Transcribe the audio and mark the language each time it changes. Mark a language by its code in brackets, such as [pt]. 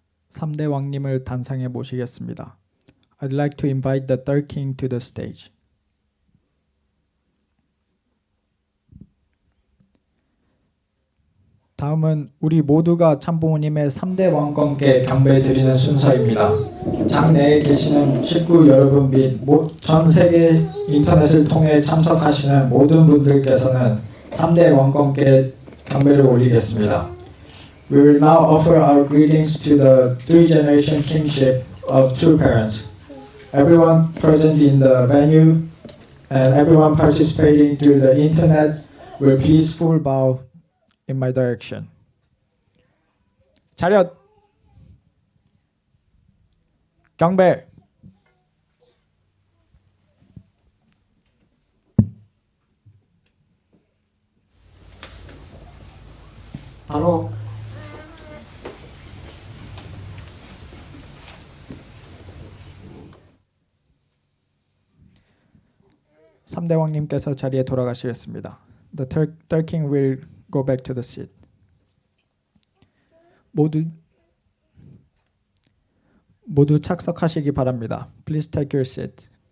[ko] 삼대 왕님을 단상에 모시겠습니다. [en] I'd like to invite the third king to the stage. [ko] 다음은 우리 모두가 참부모님의 3대 왕권께 경배드리는 순서입니다. 장내에 계시는 식구 여러분 및 전 세계 인터넷을 통해 참석하시는 모든 분들께서는 3대 왕권께 경배를 올리겠습니다. [en] We will now offer our greetings to the three-generation kingship of two parents. Everyone present in the venue and everyone participating through the internet will please full bow in my direction. [ko] 차렷! 경배! 바로 3대 왕님께서 자리에 돌아가시겠습니다. [en] The third king will go back to the seat. [ko] 모두 착석하시기 바랍니다. [en] Please take your seat.